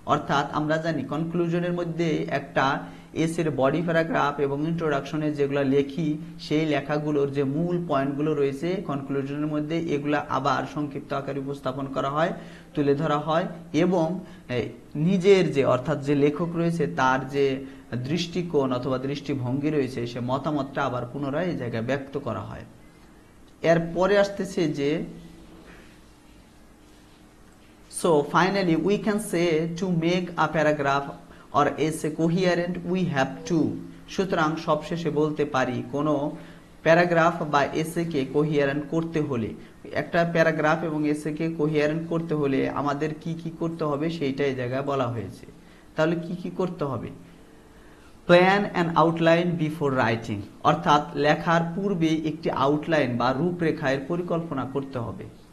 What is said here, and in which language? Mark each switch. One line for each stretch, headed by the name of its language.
Bangla: অর্থাৎ আমরা জানি কনক্লুশনের মধ্যে একটা এসের বডি প্যারাগ্রাফ এবং ইন্ট্রোডাকশনে যেগুলো লেখি সেই লেখাগুলোর যে মূল পয়েন্টগুলো রয়েছে কনক্লুশনের মধ্যে, এগুলা আবার সংক্ষিপ্ত আকারে উপস্থাপন করা হয়, তুলে ধরা হয় এবং নিজের যে অর্থাৎ যে লেখক রয়েছে তার যে দৃষ্টিকোণ অথবা দৃষ্টিভঙ্গি রয়েছে সে মতামতটা আবার পুনরায় এই জায়গায় ব্যক্ত করা হয়। এরপরে আসতেছে যে
English: so finally we can say to make a paragraph or essay coherent we have to.
Bangla: সুতরাং সবশেষে বলতে পারি কোনো প্যারাগ্রাফ বা এসেকে কোহিয়ারেন্ট করতে হলে, একটা প্যারাগ্রাফ এবং এসেকে কোহিয়ারেন্ট করতে হলে আমাদের কি কি করতে হবে সেইটা এই জায়গায় বলা হয়েছে। তাহলে কি কি করতে হবে?
English: plan and outline before writing,
Bangla: অর্থাৎ লেখার পূর্বে একটি আউটলাইন বা রূপরেখার পরিকল্পনা করতে হবে।